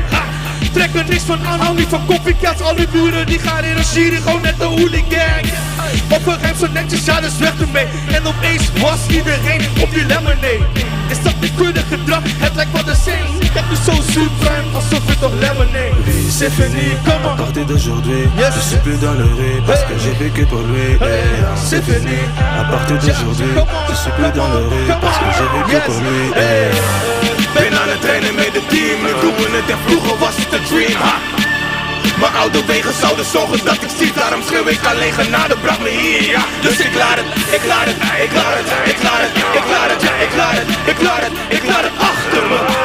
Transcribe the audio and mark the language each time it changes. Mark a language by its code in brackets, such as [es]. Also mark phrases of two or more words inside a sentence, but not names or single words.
[nl] Trek er niks van aan, hou niet van copycats. Al die buren die gaan in een jury, gewoon net de hooligan. Op een gegeven zo netjes, ja dus weg ermee. En opeens was iedereen op die lemonade. Is dat niet kudde gedrag? Het lijkt wel de same. Ik heb nu zo supreme, alsof het toch lemonade. [fr] C'est fini, comment? À partir d'aujourd'hui, je suis plus dans le rue parce que j'ai vécu pour lui. C'est fini. À partir d'aujourd'hui, je suis plus dans le rue parce que j'ai vécu pour lui. [nl] Ben aan het trainen met het team, nu doen we het en vroeger was het een dream. Mijn oude wegen zouden zorgen dat ik zie, daarom schreeuw ik alleen genade, bracht me hier, ja. Dus ik laat het achter me.